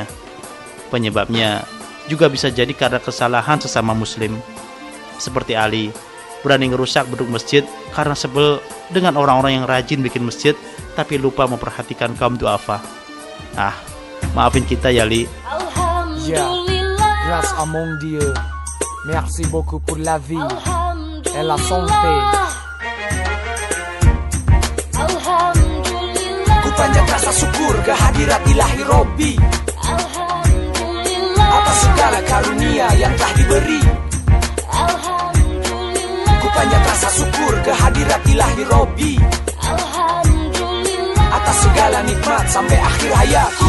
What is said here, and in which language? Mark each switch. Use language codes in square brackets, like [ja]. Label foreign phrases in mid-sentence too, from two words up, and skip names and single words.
[id] Penyebabnya juga bisa jadi karena kesalahan sesama muslim. Seperti Ali, berani ngerusak beduk masjid karena sebel dengan orang-orang yang rajin bikin masjid tapi lupa memperhatikan kaum duafa. Maafin kita ya Li. [en] Yeah, [fr] grâce à mon Dieu, merci beaucoup pour la vie et la santé. [id] Ku panjat rasa syukur kehadirat ilahi Robbi atas segala karunia yang telah diberi. Ku panjat rasa syukur kehadirat ilahi Robbi atas segala nikmat sampai akhir hayatku.